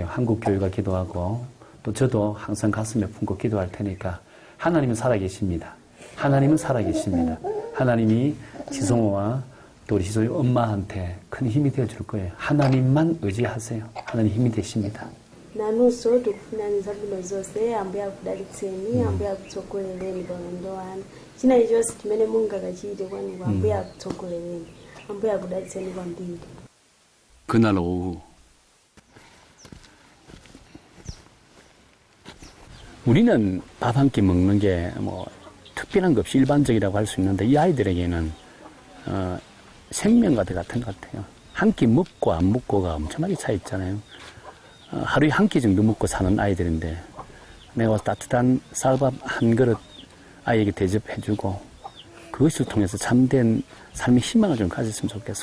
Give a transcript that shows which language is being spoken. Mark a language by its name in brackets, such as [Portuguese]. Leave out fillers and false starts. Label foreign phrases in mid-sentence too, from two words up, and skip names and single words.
[Korean] 한국 교회가 기도하고 또 저도 항상 가슴에 품고 기도할 테니까 하나님은 살아계십니다. 하나님은 살아계십니다. 하나님이 지성호와 또 우리 지성이 엄마한테 큰 힘이 되어줄 거예요. 하나님만 의지하세요. 하나님 힘이 되십니다. [Nyanja] nanunso tikufuna zabwino zonse ambuye akudalitseni ambuye akutsogolereni paulendo wanu china chilichonse chimene mungakachite kwanuko ambuye akutsogolereni ambuye akudalitseni kwambiri. [Korean] 그날 오후 우리는 밥 한 끼 먹는 게 뭐 특별한 것 없이 일반적이라고 할 수 있는데 이 아이들에게는 생명과 같은 것 같아요. 한 끼 먹고 안 먹고가 엄청나게 차이 있잖아요. 하루에 한 끼 정도 먹고 사는 아이들인데 내가 따뜻한 쌀밥 한 그릇 아이에게 대접해주고 그것을 통해서 참된 삶의 희망을 좀 가졌으면 좋겠어.